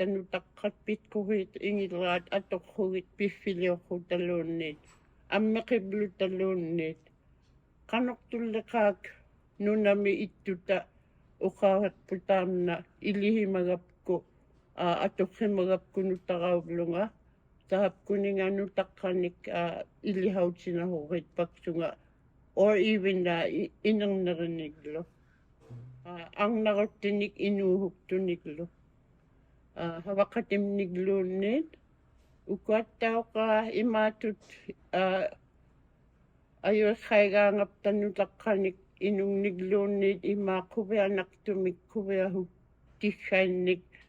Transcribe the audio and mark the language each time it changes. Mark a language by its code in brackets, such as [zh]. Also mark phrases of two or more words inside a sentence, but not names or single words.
[ik] nutaqqat pitquhit ingilraat atoqrugit piffiliorrutaluunniit ammeqiblu qanortulleqaak nunami ittuta uqauheqputaamna ilihimagapku atoqrimagapku nutarauvlunga tahapkuninga nutaqqanik ilihautsinahorritpaksunga [en] or even [ik] inerneriniglu angneruttinik inuuhuktuniklu havaqatimnigluunniit ukuattauqa imaatut ayuiqqaigaangaptannutaqqanik inung niglunit ima kuveanak tumik kuveahuk tikainik